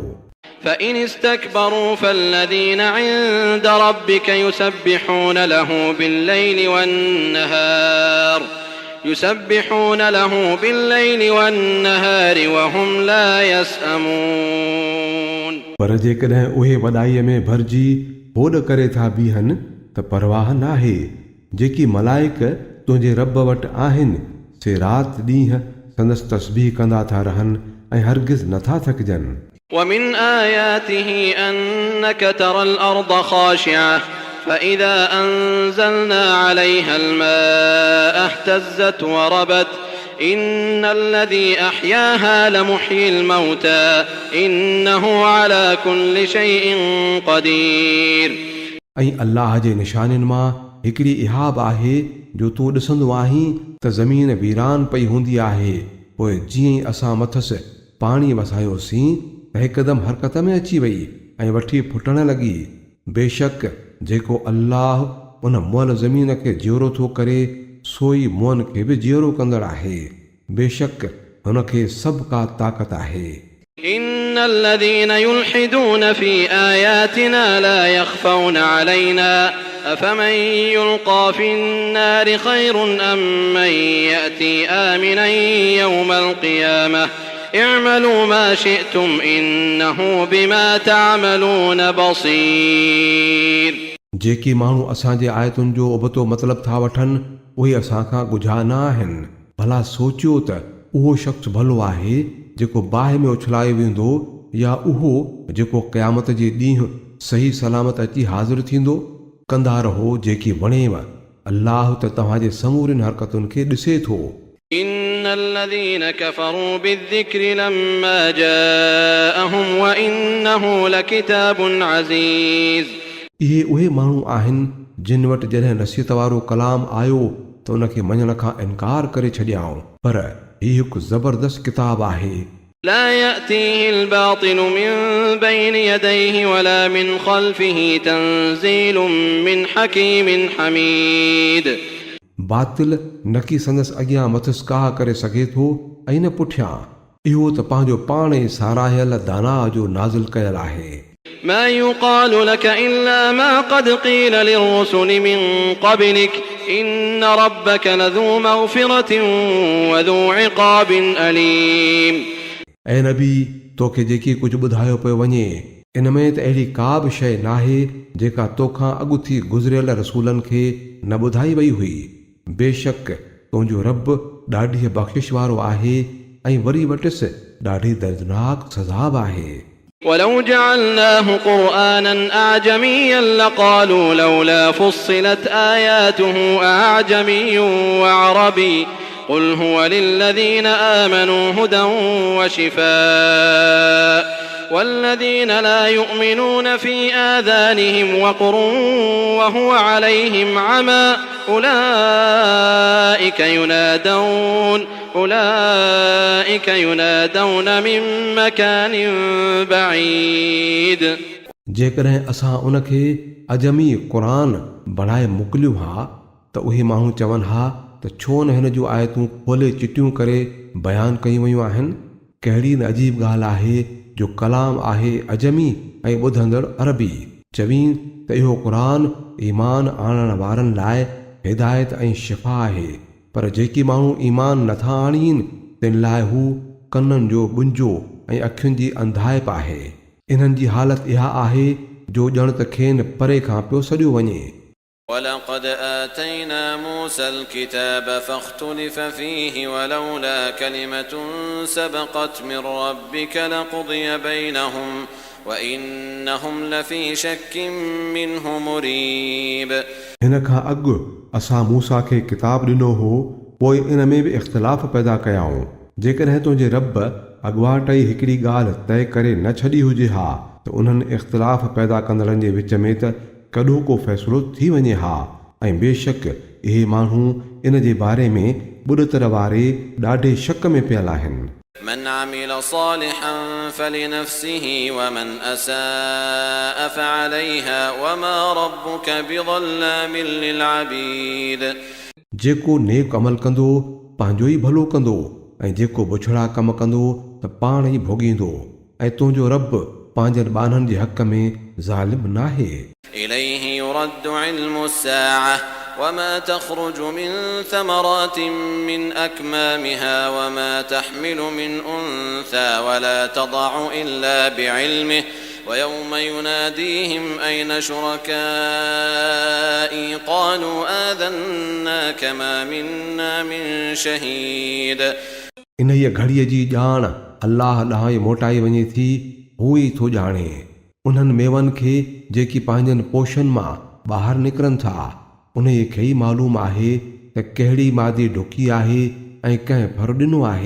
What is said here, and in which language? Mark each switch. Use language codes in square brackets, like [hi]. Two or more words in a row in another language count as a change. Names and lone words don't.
[ar] فإن استكبروا فالذين عند ربك يسبحون له بالليل والنهار وهم لا يسأمون. [sd] पर जेकॾहिं उहे वॾाईअ में भरिजी होॾ करे था बीहनि त परवाह नाहे. जेकी मलाइक तुंहिंजे रब वटि आहिनि से राति ॾींहं संदसि तस्बीह कंदा था रहनि ऐं हरगिज़ नथा थकिजनि. [ar] ومن آياته أنك ترى الأرض خاشعة فإذا أنزلنا عليها الماء اهتزت وربت إن الذي أحياها لمحيي الموتى إنه على كل شيء قدير. [sd] ऐं अल्लाह जे निशाननि मां हिकिड़ी इहा बि आहे जो तूं ॾिसंदो आहीं त ज़मीन वीरान पई हूंदी आहे, पोइ जीअं ई असां मथसि पाणी वसायोसीं त हिकदमि हरकत में अची वई ऐं वठी फुटण लॻी. बेशक जेको अल्लाह उन मुअल ज़मीन खे जीअरो थो करे सोई मुअन खे बि जीअरो कंदड़ आहे. बेशक हुनखे सभु का ताक़त आहे. [ar] إن الذين يلحدون في آياتنا لا يخفون علينا أفمن يلقى في النار خير أم من يأتي آمنا يوم القيامة اعملوا ما شئتم إنه بما تعملون بصير. [sd] जेकी माण्हू असांजे आयतुनि जो उबतो मतिलबु था वठनि उहे असां खां ॻुझा न आहिनि. भला सोचियो त उहो शख़्स भलो आहे जेको बाहि में उछलायो वेंदो या उहो जेको क़यामत जे ॾींहुं सही सलामत अची हाज़िर थींदो. कंदा रहो जेकी वणेव. अल्लाह त तव्हांजे समूरनि हरकतुनि खे ॾिसे थो. [ar] إن الذين كفروا بالذكر لما جاءهم وإنه لكتاب عزيز. [sd] इहे उहे माण्हू आहिनि जिन वटि जॾहिं नसीहत वारो कलाम आयो त उनखे मञण खां इनकार करे छॾियाऊं. पर हीउ हिकु ज़बरदस्त किताब आहे. [ar] لا يأتيه الباطل من بين يديه ولا من خلفه تنزيل من حكيم حميد. [sd] बातिल न की संदसि अॻियां मथसि काह करे सघे थो ऐं न पुठियां. इहो त पंहिंजो पाण ई साराहियल दाना जो नाज़िल कयल आहे. [ar] ما يقال لك إلا ما قد قيل للرسل من قبلك إن ربك لذو مغفرة وذو عقاب أليم. [sd] ऐं नबी तोखे जेकी कुझु ॿुधायो पियो वञे इन में त अहिड़ी का बि शइ नाहे जेका तोखां अॻु थी गुज़रियल रसूलनि खे न ॿुधाई वई हुई. बेशक तुंहिंजो रब ॾाढी बख़्शिश वारो आहे ऐं वरी वटिसि ॾाढी दर्दनाक सज़ा बि आहे. [ar] ولو جعلناه قرآنا أعجميا لقالوا لولا فصلت آياته أعجمي وعربي قل هو للذين آمنوا هدى وشفاء والذين لا يؤمنون في آذانهم وقر وهو عليهم عمى أولئك ينادون من مكان بعيد. [sd] जेकॾहिं असां उनखे अजमी क़ुरान बणाए मोकिलियो हा त उहे माण्हू चवनि हा त छो न हिन जूं आयतूं खोले चिटियूं करे बयानु कयूं वयूं आहिनि. कहिड़ी न अजीब ॻाल्हि आहे जो कलाम आहे अजमी ऐं ॿुधंदड़ अरबी. चवीं त इहो क़ुरान ईमान आणण वारनि लाइ हिदायत ऐं शिफ़ा आहे. पर जेकी माण्हू ईमान नथा आणीनि तिन लाइ हू कननि जो बुंजो ऐं अखियुनि जी अंधाइप आहे. इन्हनि जी हालत इहा आहे जो ॼण त खेनि परे खां पियो सॼो वञे. [ar] ولقد آتينا موسى الكتاب فاختلف فيه ولولا كلمة سبقت من ربك لقضي بينهم وإنهم لفي شك منه مريب. [sd] हिन खां अॻु असां मूसा खे किताब ॾिनो हो, पोइ इन में बि इख़्तिलाफ़ पैदा कयाऊं. जेकॾहिं तुंहिंजे रब अॻुवाट ई हिकिड़ी ॻाल्हि तइ करे न छॾी हुजे हा त उन्हनि इख़्तिलाफ़ पैदा कंदड़नि जे विच में त कॾो को फ़ैसिलो थी वञे हा। ऐं बेशक इहे माण्हू इन जे बारे में ॿुॾतर वारे ॾाढे शक में पियल आहिनि। [ar] من عمل صالحا فلنفسه ومن أساء فعليها وما ربك بظلام للعبيد। [sd] जेको नेक अमल कंदो पंहिंजो ई भलो कंदो ऐं जेको बुछड़ा कम कंदो त पाण ई भोॻींदो ऐं तुंहिंजो रब पंहिंजनि ॿारनि जे हक़ में ज़ालिम नाहे। [ar] إليه يرد علم الساعة وما تخرج من ثمرات من أكمامها وما تحمل من أنثى ولا تضع إلا بعلمه ويوم يناديهم أين شركائي قالوا آذناك ما منا من شهيد। [sd] इन ई घड़ीअ जी ॼाण अल्लाह ॾांहुं मोटाई वञे थी, हू ई थो ॼाणे उन्हनि मेवनि खे जेकी पंहिंजनि पोशनि मां ॿाहिरि निकिरनि था। उन खे ई मालूम आहे त कहिड़ी मादी ढुकी आहे ऐं कंहिं भर ॾिनो आहे।